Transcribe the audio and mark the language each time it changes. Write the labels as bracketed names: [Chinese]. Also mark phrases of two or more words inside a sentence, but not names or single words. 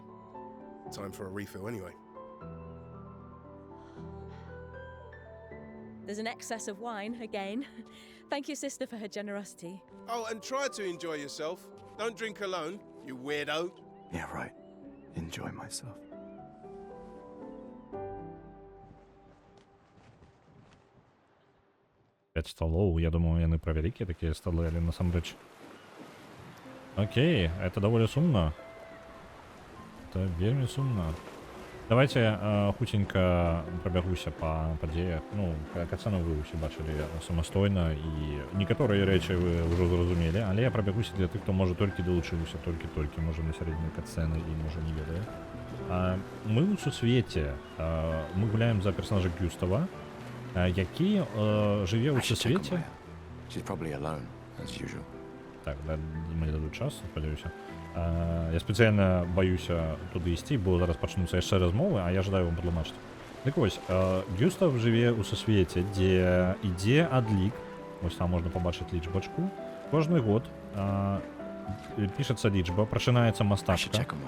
[English] Time for a refill anyway. There's an excess of wine, again. Thank your sister for her generosity. Oh, and try to enjoy yourself. Don't drink alone, you weirdo. Yeah, right. Enjoy myself. [Russian] Пять столов. [Belarusian] Я думаю, яны про вялікія такія столы, але насамрэч. Окей, это даволі сумна. Это вельмі сумна. Давайте хутенька прабягуся па падзеях. Ну, катсцену вы ўсе бачылі самастойна, і некаторыя рэчы вы ўжо зразумелі, але я прабягуся для тых, хто можа толькі далучыўся, толькі можа на сярэдзіне катсцэны і можа не ведае. Мы ў сусвеце, мы гуляем за персонажа Гюстава, які жыве ў сусвеце. [English] She's probably alone, as usual. [Belarusian] Так, да, мне дадуць час, спадзяюся. Я спецыяльна баюся туды ісці, бо зараз пачнуцца яшчэ размовы, а я жадаю вам патлумачыць. Дык вось, Гюстав жыве ў сусвеце, дзе ідзе адлік, вось там можна пабачыць лічбачку. Кожны год пішацца лічба, прачынаецца мастачка.